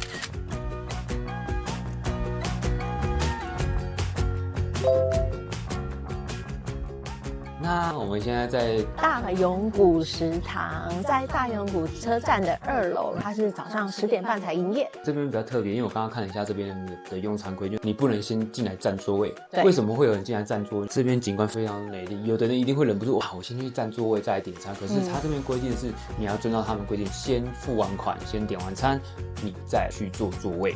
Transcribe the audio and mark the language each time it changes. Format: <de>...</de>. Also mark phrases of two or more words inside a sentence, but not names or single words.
<zh>那我们现在在大永谷食堂，在大永谷車站的2樓，它是早上10點半才營業。这边比较特別，因為我剛剛看了一下這邊的用餐規矩，你不能先進來占座位。對。為什麼會有人進來占座位？這邊景觀非常美麗，有的人一定會忍不住，哇，我先去占座位再來點餐。可是他這邊規定是，你要遵照他們規定，先付完款，先點完餐，你再去坐座位。</zh>